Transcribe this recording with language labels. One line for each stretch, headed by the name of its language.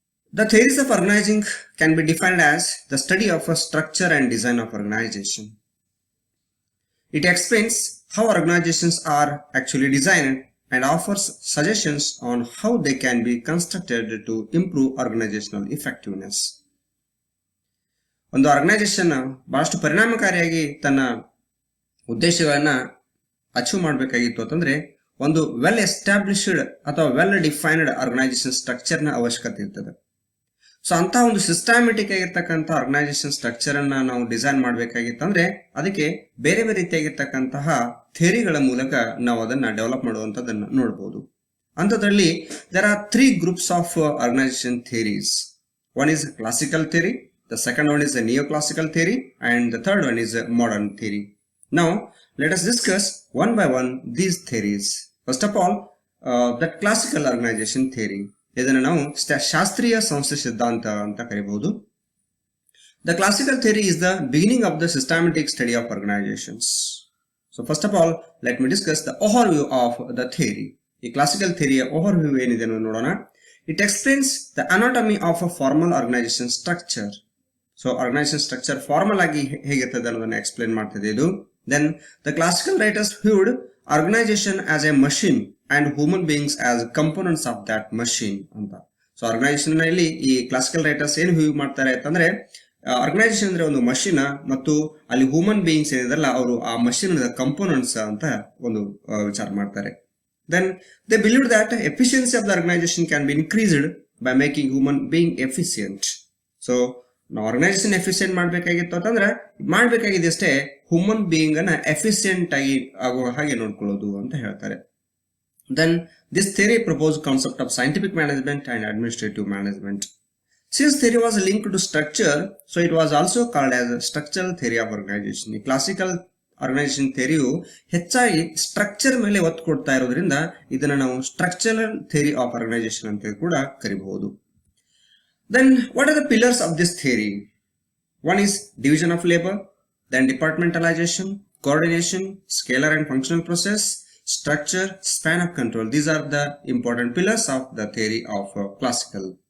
English: The theories of organizing can be defined as the study of a structure and design of organization. It explains how organizations are actually designed and offers suggestions on how they can be constructed to improve organizational effectiveness.
Kannada: ಒಂದು organisation ಬಹಳಷ್ಟು ಪರಿಣಾಮಕಾರಿಯಾಗಿ ತನ್ನ ಉದ್ದೇಶಗಳನ್ನ achieve ಮಾಡಬೇಕಾಗಿತ್ತು ಅಂತಂದ್ರೆ ಒಂದು well established ಅಥವಾ well defined organization structure ನ ಅವಶ್ಯಕತೆ ಇರ್ತದೆ. ಸೊ ಅಂತ ಒಂದು ಸಿಸ್ಟಮ್ಯಾಟಿಕ್ ಆಗಿರ್ತಕ್ಕಂಥ ಆರ್ಗನೈಸೇಷನ್ ಸ್ಟ್ರಕ್ಚರ್ ಅನ್ನ ನಾವು ಡಿಸೈನ್ ಮಾಡಬೇಕಾಗಿತ್ತಂದ್ರೆ ಅದಕ್ಕೆ ಬೇರೆ ಬೇರೆ ರೀತಿಯಾಗಿರ್ತಕ್ಕಂತಹ ಥಿಯರಿಗಳ ಮೂಲಕ ನಾವು ಅದನ್ನ ಡೆವಲಪ್ ಮಾಡುವಂತದನ್ನ ನೋಡಬಹುದು.
English: ಅಂತದ್ರಲ್ಲಿ there are 3 groups of organization theories. One is classical theory, the second one is the neoclassical theory and the third one is modern theory. Now let us discuss one by one these theories. First of all, the classical organization theory,
Kannada: ಇದನ್ನು ನಾವು ಶಾಸ್ತ್ರೀಯ ಸಂಸ್ಥೆ ಸಿದ್ಧಾಂತ ಅಂತ ಕರೆಯಬಹುದು.
English: The classical theory is the beginning of the systematic study of organizations. So first of all, let me discuss the overview of the theory.
Kannada: ಈ classical theory overview ಏನಿದೆ ನೋಡೋಣ.
English: It explains the anatomy of a formal organization structure.
Kannada: So organization structure formal ಆಗಿ ಹೇಗಿರ್ತದೆ ಅನ್ನೋದನ್ನ explain ಮಾಡ್ತಿದೆ ಇದು.
English: Then the classical writers viewed organization as a machine and human beings as components of that machine ಅಂತ.
Kannada: So organisation ನಲ್ಲಿ ಈ classical writers ಏನು view ಮಾಡ್ತಾರೆ ಅಂತಂದ್ರೆ ಆರ್ಗನೈಸೇಷನ್ ಅಂದ್ರೆ ಒಂದು ಮಷಿನ್ ಮತ್ತು ಅಲ್ಲಿ ಹ್ಯೂಮನ್ ಬೀಯಿಂಗ್ಸ್ ಏನಿದಲ್ಲ ಅವರು ಆ ಮಷಿನ್ ಕಂಪೋನೆಂಟ್ಸ್ ಅಂತ ಒಂದು ವಿಚಾರ ಮಾಡ್ತಾರೆ.
English: Then they believe that efficiency of the organization can be increased by making human being efficient.
Kannada: So ನಾವು ಆರ್ಗನೈಸೇಷನ್ ಎಫಿಷಿಯಂಟ್ ಮಾಡ್ಬೇಕಾಗಿತ್ತು ಅಂತಂದ್ರೆ ಮಾಡ್ಬೇಕಾಗಿದೆ ಅಷ್ಟೇ ಹ್ಯೂಮನ್ ಬೀಯಿಂಗ್ ಅನ್ನ ಎಫಿಷಿಯಂಟ್ ಆಗಿ ಆಗುವ ಹಾಗೆ ನೋಡ್ಕೊಳ್ಳೋದು ಅಂತ ಹೇಳ್ತಾರೆ.
English: Then this theory propose concept of scientific management and administrative management. Since theory was linked to structure, so it was also called as structural theory of organization.
Kannada: ಈ ಕ್ಲಾಸಿಕಲ್ ಆರ್ಗನೈಸೇಷನ್ ಥಿಯರಿಯು ಹೆಚ್ಚಾಗಿ structure ಮೇಲೆ ಒತ್ತು ಕೊಡ್ತಾ ಇರೋದ್ರಿಂದ ಇದನ್ನ ನಾವು ಸ್ಟ್ರಕ್ಚರಲ್ ಥಿಯರಿ ಆಫ್ ಆರ್ಗನೈಸೇಷನ್ ಅಂತ ಕೂಡ ಕರಿಬಹುದು.
English: Then what are the pillars of this theory? One is division of labor, then departmentalization, coordination, scalar and functional process, structure, span of control. These are the important pillars of the theory of classical.